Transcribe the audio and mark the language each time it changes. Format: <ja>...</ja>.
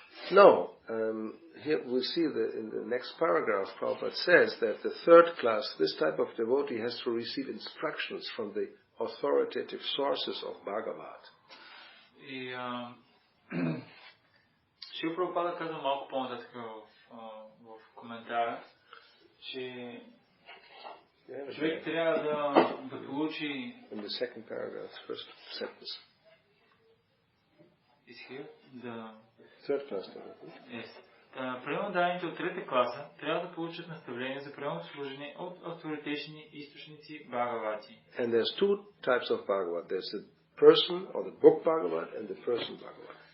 <en>No, here we see that in the next paragraph, Prabhupada says that the third class, this type of devotee has to receive instructions from the authoritative sources of Bhagavad.</en> <bg>И Шрила Прабхупада каза малко по-нататък в коментара, че човек трябва да получи...</bg> <en>In the second paragraph, first sentence. Is here? Third class. Yes.</en> <bg>Преданодарените от трета класа трябва да получат наставление за преданно служене от авторитетни източници Бхагавати.</bg> <en>And there's two types of Bhagavad. There's the person or the book Bhagavad and the person Bhagavad.</en>